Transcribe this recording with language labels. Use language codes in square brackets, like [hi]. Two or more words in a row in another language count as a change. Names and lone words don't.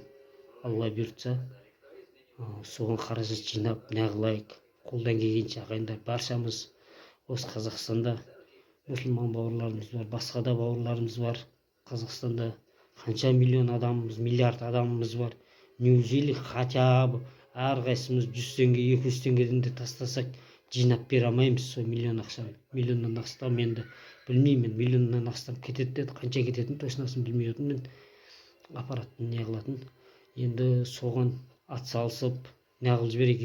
[kk] Алла бұйыртса, соған қаражат жинап, неғылайық. Қолдан келгенше ағайындар, баршамыз осы Қазақстанда мұсылман бауырларымыз бар, басқа да бауырларымыз бар. Қазақстанда қанша миллион адамымыз, миллиард адамымыз бар. Неужели хотя бы әрқайсымыз 100 теңге, 200 теңгеден де тастасақ, жинап бере алмаймыз сол миллион ақшаны. Миллионнан астам енді білмеймін, миллионнан астам кетеді деді, қанша кететінін точносын білмей отырмын мен. Аппараттың не қылатын. Енді соған атсалысып, неғылып жіберейік.